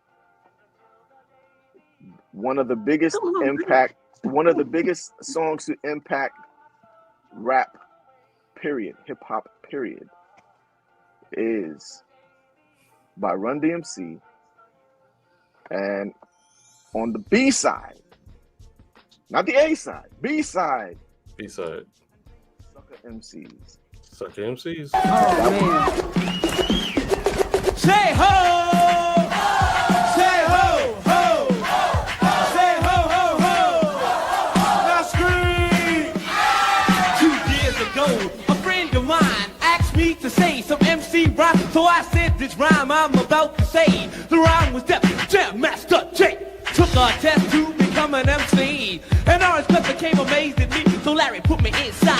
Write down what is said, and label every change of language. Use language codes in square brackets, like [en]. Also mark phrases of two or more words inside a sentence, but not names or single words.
[en] One of the biggest songs to impact rap, period, hip hop, period, is by Run DMC. And on the B side, not the A side, B side. B-side. Sucker MCs. Sucker MCs. Oh, man. Say ho! Say ho, ho! Say ho, ho, ho! Now scream! 2 years ago, a friend of mine asked me to say some MC rhyme, so I said this rhyme I'm about to say. The rhyme was Def Jam Master J. Took a test to become an MC, and Orange Clip became amazed at me, so Larry put me inside.